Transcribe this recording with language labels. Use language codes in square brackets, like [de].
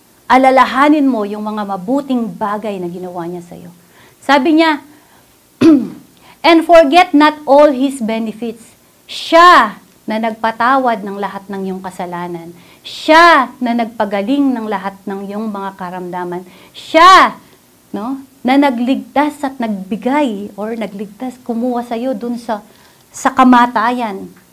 [tl] Alalahanin mo yung mga mabuting bagay na ginawa niya sa iyo. Sabi niya, [en] and forget not all His benefits. [tl] Siya na nagpatawad ng lahat ng iyong kasalanan. Siya na nagpagaling ng lahat ng iyong mga karamdaman. Siya na nagligtas at nagbigay or nagligtas, kumuha sa iyo dun sa kamatayan.